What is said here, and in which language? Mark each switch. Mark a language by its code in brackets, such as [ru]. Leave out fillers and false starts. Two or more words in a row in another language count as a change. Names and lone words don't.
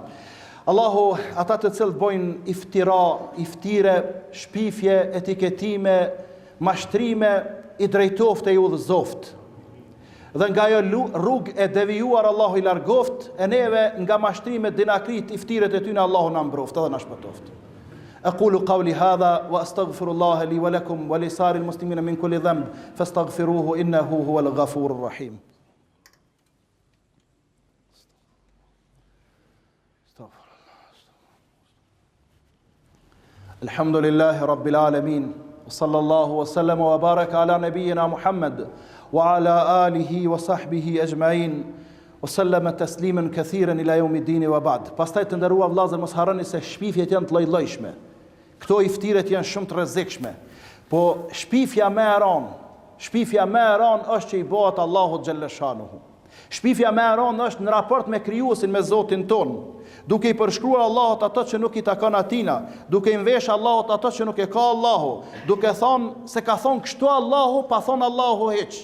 [sq] Allahu ata të cilët bojnë iftira, iftire, shpifje, etiketime, mashtrime, i drejtoft e i udhëzoft. Dhe nga jo rrugë e devijuar Allahu i largoft, e neve nga mashtrime, dinakrit, iftiret e tyne Allahu na mbroft, edhe na shpëtoft. [ar] أقول قولي هذا وأستغفر الله لي ولكم ولسائر المسلمين من كل ذنب فاستغفروه إنه هو الغفور الرحيم. استغفر الله. الحمد لله رب العالمين. صلى الله وسلم وبارك على نبينا محمد وعلى آله وصحبه أجمعين وسلم تسليما كثيرا إلى يوم الدين وبعد. [sq] Pastaj të nderuar vëllezër, mos harroni se shpifjet janë të lloj-llojshme. Këto iftiret janë shumë të rrezikshme. Po shpifja më e rëndë është që i bëhet Allahu [ar] جل شأنه. [sq] Shpifja më e rëndë është në raport me krijuesin, me Zotin ton, duke i përshkruar Allahut ato që nuk i takon atina, duke i mvesh Allahut ato që nuk e ka Allahu, duke thonë se ka thonë kështu Allahu, pa thonë Allahu hiç.